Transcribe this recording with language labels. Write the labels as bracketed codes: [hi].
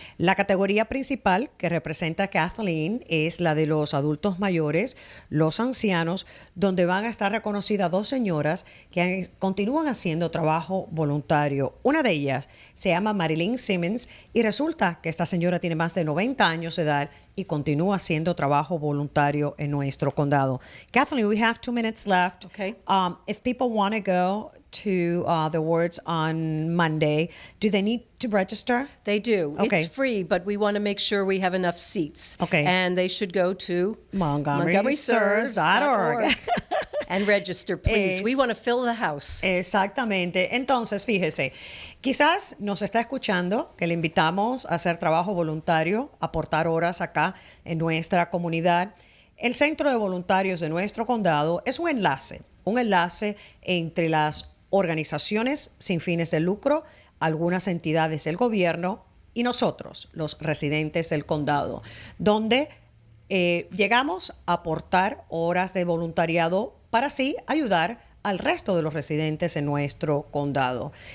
[es] La categoría principal que representa a Kathleen es la de los adultos mayores, los ancianos, donde van a estar reconocidas 2 señoras que continúan haciendo trabajo voluntario. Una de ellas se llama Marilyn Simmons y resulta que esta señora tiene más de 90 años de edad y continúa haciendo trabajo voluntario en nuestro condado. [en] Kathleen, we have 2 minutes left. Okay. If people want to go to the awards on Monday, do they need to register? They do. Okay. It's free, but we want to make sure we have enough seats. Okay. And they should go to MontgomeryServes.org and register, please. We want to fill the house. [es] Exactamente. Entonces, fíjese, quizás nos está escuchando que le invitamos a hacer trabajo voluntario, aportar horas acá en nuestra comunidad. El Centro de Voluntarios de nuestro condado es un enlace entre las organizaciones sin fines de lucro, algunas entidades del gobierno y nosotros, los residentes del condado, donde llegamos a aportar horas de voluntariado para así ayudar al resto de los residentes en nuestro condado.